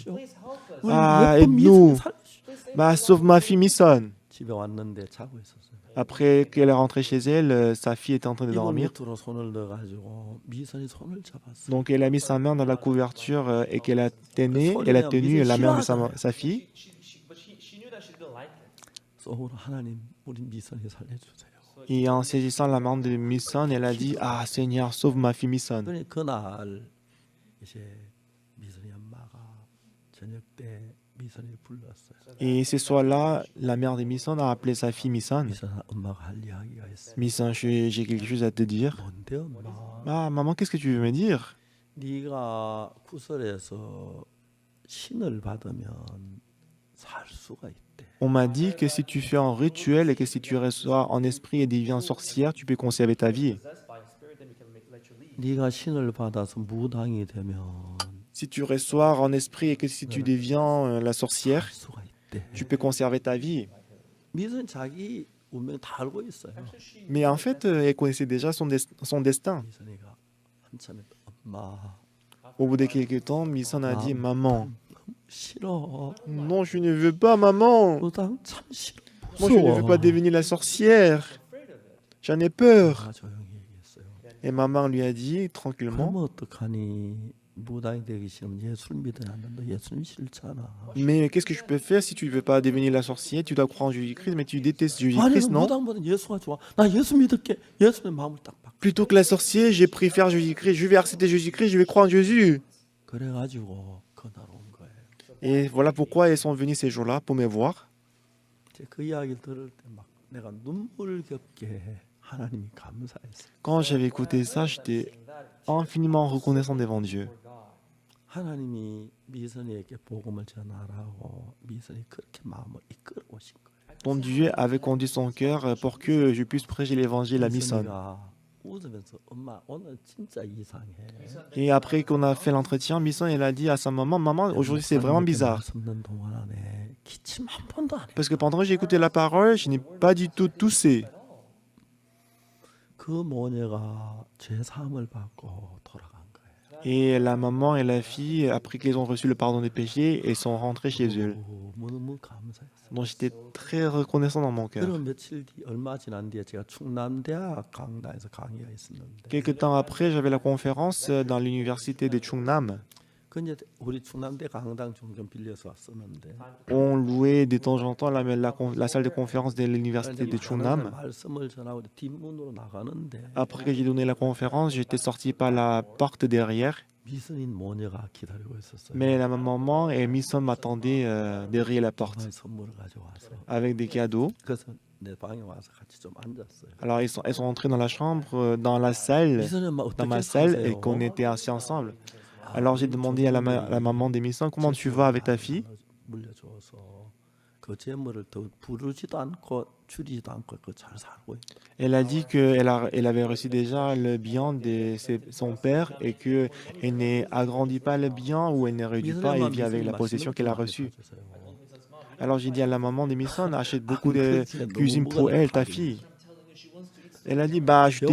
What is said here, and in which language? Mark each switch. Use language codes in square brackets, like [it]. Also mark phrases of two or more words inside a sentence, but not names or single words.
[fr] Ah, aide-nous. Bah, sauve ma fille Misson. [ko] 집에 왔는데 자고 있었어요. [fr] Après qu'elle est rentrée chez elle, sa fille était en train de [ko] 이불 [fr] dormir. [ko] 밑으로 손을 넣어가지고 미선이 손을 잡았어. [fr] Donc elle a mis sa main dans la couverture et qu'elle a tenu la main de sa fille. [ko] 속으로 하나님 우리 미선이 살려주세요. [fr] Et en saisissant la main de Misson, elle a dit, ah Seigneur, sauve ma fille Misson. [ko] 그러니 그날 이제 미선이 엄마가 저녁 때 미선이를 불렀어요. [fr] Et ce soir-là, la mère de Misson a appelé sa fille Misson. [ko] 미선아 엄마가 할 이야기가 있어. [fr] Misson, j'ai quelque chose à te dire. [ko] 뭔데 엄마? [fr] Ah maman, qu'est-ce que tu veux me dire? [ko] 네가 구설에서 신을 받으면 살 수가 있대. [fr] On m'a dit que si tu fais un rituel et que si tu reçois en esprit et deviens sorcière, tu peux conserver ta vie. [ko] 네가 신을 받아서 무당이 되면 [fr] Si tu reçois en esprit et que si tu deviens la sorcière, [ko] 살 수가 있대. [fr] tu peux conserver ta vie. [ko] 미선 자기 운명 다 알고 있어요. [fr] Mais en fait, elle connaissait déjà son destin. [ko] 미선이가 한참에 엄마 [fr] Au bout de quelques temps, Misson a dit, maman, [ko] 싫어. [fr] non, je ne veux pas, maman. [ko] 무당 참 싫어. [fr] Moi, je ne veux pas devenir la sorcière. J'en ai peur. [ko] 내가 조용히 얘기했어요. [fr] Et maman lui a dit tranquillement, [ko] 그러면 어떡하니? 무당이 되기 싫으면 예수를 믿어야 한다. 예수님 싫잖아. [fr] mais qu'est-ce que je peux faire si tu ne veux pas devenir la sorcière? Tu dois croire en Jésus-Christ, mais tu détestes [ko] 아니 [fr] Jésus-Christ, non? [ko] 무당보다 예수가 좋아. 나 예수 믿을게. 예수의 마음을 딱 바꿔. [fr] Plutôt que la sorcière, je préfère Jésus-Christ. Je vais accepter Jésus-Christ, je vais croire en Jésus. [ko] 그래가지고 그날 온 거예요. [fr] Et voilà pourquoi ils sont venus ces jours-là, pour me voir. [ko] 이제 그 이야기를 들을 때 막 내가 눈물겹게 하나님이 감사했어요. [fr] Quand j'avais écouté ça, j'étais infiniment reconnaissant devant Dieu. [ko] 하나님이 미선이에게 복음을 전하라고 미선이 그렇게 마음을 이끌어 오신 거예요. [fr] Donc Dieu avait conduit son cœur pour que je puisse prêcher l'évangile à Misson. [ko] 미선이가 웃으면서 엄마 오늘 진짜 이상해. [fr] Et après qu'on a fait l'entretien, Misson, elle a dit à sa maman, maman, aujourd'hui c'est vraiment bizarre. [ko] 말씀듣는 동안 안에 기침 한 번도 안 해. [fr] Parce que pendant que j'ai écouté la parole, je n'ai pas du tout toussé. [ko] 그 모녀가 죄 사함을 받고 돌아간 거예요. [fr] Et la maman et la fille, après qu'ils ont reçu le pardon des péchés, elles sont rentrées chez eux. [ko] 너무 감사했어요. [fr] Donc j'étais très reconnaissant dans mon cœur. [ko] 그리고 며칠 뒤 얼마 지난 뒤에 제가 충남대학 강당에서 강의가 있었는데 [fr] Quelque temps après, j'avais la conférence dans l'université de Chungnam. [ko] 그 이제 우리 충남대 강당 종종 빌려서 왔었는데 [fr] On louait de temps en temps la salle de conférence de l'université de Chungnam. [ko] 말씀을 전하고 뒷문으로 나가는데 [fr] Après que j'ai donné la conférence, j'étais sorti par la porte derrière. [ko] 미선인 모녀가 기다리고 있었어요. [fr] Mais la maman et Misson m'attendaient derrière la porte [ko] 정말 선물을 가져와서 [fr] avec des cadeaux. [ko] 그래서 내 방에 와서 같이 좀 앉았어요. [fr] Alors elles sont entrées dans la chambre, dans la salle, [ko] 미선이 엄마 [fr] dans ma [ko] 어떻게 [fr] salle, et [ko] 사세요? [fr] qu'on était assis ensemble. Alors j'ai demandé à la maman d'Emison, comment tu vas avec ta fille? [ko] 물려줘서 그 재물을 더 부르지도 않고 줄이지도 않고 그 잘 살고 있대. [fr] Elle a dit qu'elle avait reçu déjà le bien de son père et qu'elle n'agrandit pas le bien ou elle ne réduit [ko] 미선이 [fr] pas et [ko] 엄마 [fr] vit avec [ko] 미선이 [fr] la [ko] 맛있는 [fr] possession [ko] 것도 [fr] qu'elle a [ko] 많이 [fr] reçue. [ko] 사주세요. [fr] Alors j'ai dit à la maman d'Emison, achète beaucoup [ko] 안 [fr] de [ko] 그렇지 너무 [fr] cuisine pour [ko] 먹어도 [fr] elle, ta [ko] 밥이 [fr] fille. Elle a dit, bah je t'ai